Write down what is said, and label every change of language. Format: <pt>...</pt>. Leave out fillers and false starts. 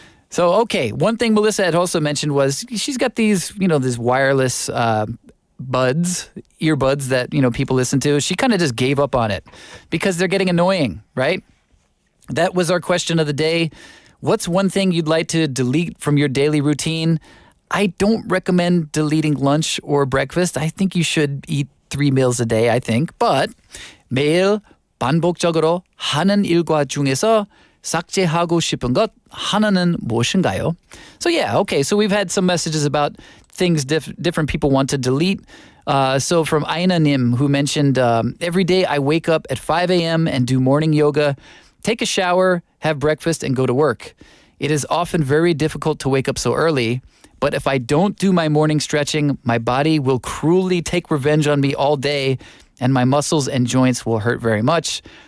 <en>So, okay, one thing Melissa had also mentioned was she's got these wireless earbuds that, people listen to. She kind of just gave up on it because they're getting annoying, right? That was our question of the day. What's one thing you'd like to delete from your daily routine? I don't recommend deleting lunch or breakfast. I think you should eat 3 meals a day, I think. But</en> <ko>매일 반복적으로 하는 일과 중에서 삭제하고 싶은 것 하나는 무엇인가요?</ko> <en>So yeah, okay. So we've had some messages about things different people want to delete. So from Aina Nim, who mentioned, every day I wake up at 5 a.m. and do morning yoga, take a shower, have breakfast, and go to work. It is often very difficult to wake up so early, but if I don't do my morning stretching, my body will cruelly take revenge on me all day, and my muscles and joints will hurt very much.</en>